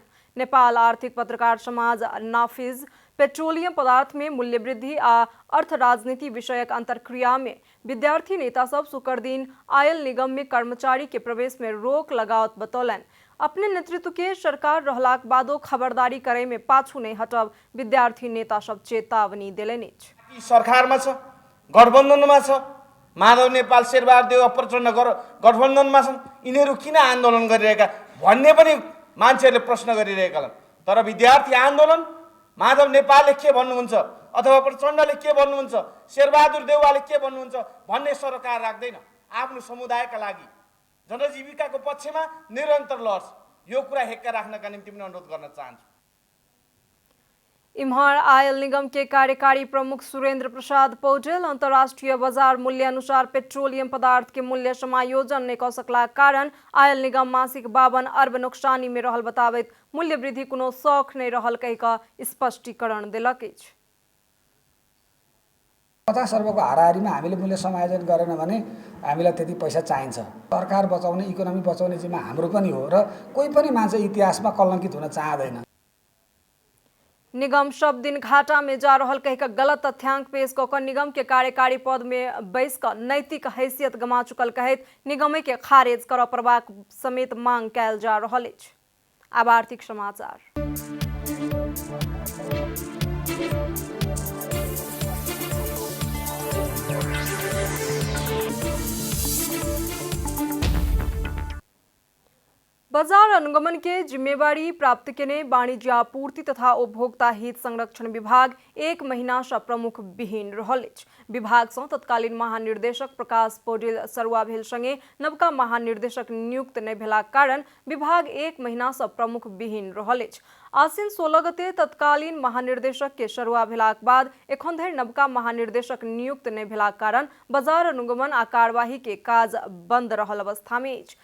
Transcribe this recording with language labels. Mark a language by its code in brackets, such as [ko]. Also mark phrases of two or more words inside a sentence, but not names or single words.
[mai] नेपाल आर्थिक पत्रकार समाज नाफिज पेट्रोलियम पदार्थ में मूल्य वृद्धि आ अर्थ राजनीति विषयक अंतर्क्रिया में विद्यार्थी नेता सब शुक्र दिन आयल निगम में कर्मचारी के प्रवेश में रोक लगावत बतौलन। अपने नेतृत्व के सरकार रहलाक बादो खबरदारी करे में पाछू नहीं हटब विद्यार्थी नेता सब चेतावनी देलनि। [ne] सरकारमा छ, गठबन्धनमा छ, माधव नेपाल शेरबहादुर देउवा प्रचण्ड गठबन्धनमा छन्, यिनीहरू किन आन्दोलन गरिरहेका भन्ने पनि मान्छेहरूले प्रश्न गरिरहेका छन्। तर विद्यार्थी आन्दोलन माधव नेपालले के भन्नुहुन्छ अथवा प्रचण्डले के भन्नुहुन्छ, शेरबहादुर देउवाले के भन्नुहुन्छ भन्ने सरकार राख्दैन। आफ्नो समुदायका लागि जनजीविकाको पक्षमा निरन्तर लड्छ। यो कुरा हेक्का राख्नका निम्ति पनि अनुरोध गर्न चाहन्छु। [mai] इम्हर आयल निगम के कार्यकारी प्रमुख सुरेंद्र प्रसाद पौडेल अंतर्राष्ट्रीय बाजार मूल्य अनुसार पेट्रोलियम पदार्थ के मूल्य समायोजन नहीं कर सकला कारण आयल निगम मासिक 52 अरब नुकसानी में रहल बताबैत मूल्य वृद्धि कोनो शौक नहीं रहल कहि स्पष्टीकरण दिलक अछि। [ne] 50 अर्बको हाराहारीमा हामीले मूल्य समायोजन गरेन भने हामीलाई त्यति पैसा चाहिन्छ। सरकार बचाउने इकोनोमी बचाउने जिम्मा हाम्रो पनि हो र कोही पनि मान्छे इतिहासमा कलङ्कित हुन चाहदैन। [mai] निगम सब दिन घाटा में जा रहल कह गलत तथ्यांक पेश कर निगम के कार्यकारी पद में बैस कर नैतिक हैसियत गमा चुकल कहत निगम के खारिज कर प्रवाक समेत मांग कैल जा रहल अछि। अब आर्थिक समाचार। बाजार अनुगमन के जिम्मेवारी प्राप्त करने वाणिज्य आपूर्ति तथा उपभोक्ता हित संरक्षण विभाग 1 महीना से प्रमुख विहीन रहल अछि। विभाग से तत्कालीन महानिर्देशक प्रकाश पौडेल सरुआ भेल संगे नवका महानिर्देशक नियुक्त नहीं भेला कारण विभाग 1 महीना से प्रमुख विहीन रहल अछि। आसिन 16 गते तत्कालीन महानिर्देशक के सरुआ भेलाक बाद एखन धरि नवका महानिर्देशक नियुक्त नहीं भेला कारण बाजार अनुगमन आ कार्यवाही के काज बंद रहल अवस्था में अछि।